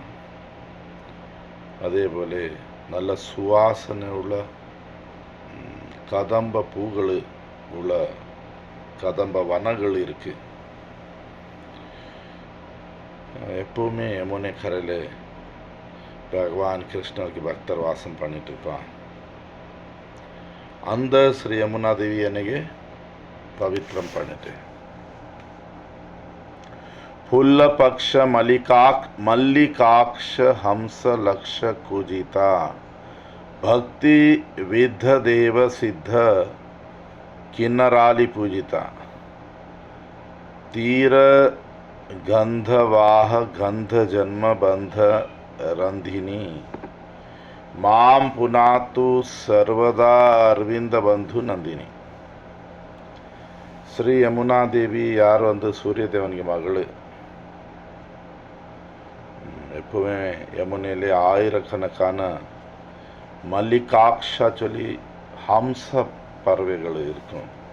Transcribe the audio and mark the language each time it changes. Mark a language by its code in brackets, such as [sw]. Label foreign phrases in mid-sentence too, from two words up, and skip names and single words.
[ta] அதே போல நல்ல சுவாசனை உள்ள கதம்ப பூக்கள் உள்ள கதம்ப வனங்கள் இருக்கு. எப்பவுமே யமுனை கரையில் பகவான் கிருஷ்ணருக்கு பக்தர் வாசம் பண்ணிட்டு இருப்பான். அந்த ஸ்ரீ யமுனாதேவி எனக்கு பவித்திரம் பண்ணிட்டு, [sa] ಫುಲ್ಲ ಪಕ್ಷ ಮಲ್ಲಿಕಾಕ್ಷ ಹಂಸ ಲಕ್ಷ ಕುಜಿತ ಭಕ್ತಿ ವಿದ್ಧ ದೇವ ಸಿದ್ಧ ಕಿನ್ನರಾಲಿ ಪೂಜಿತ ತೀರ ಗಂಧವಾಹ ಗಂಧ ಜನ್ಮ ಬಂಧ ರಂಧಿನಿ ಮಾಂ ಪುನಾತು ಸರ್ವದಾ ಅರವಿಂದ ಬಂಧು ನಂದಿನಿ. [ta] ஸ்ரீ யமுனாதேவி யார் சூரியதேவனுக்கு மகள். எப்பவுமே யமுனையிலே ஆயிரக்கணக்கான மல்லிகாக்ஷா சொல்லி ஹம்ச பறவைகள் இருக்கும்.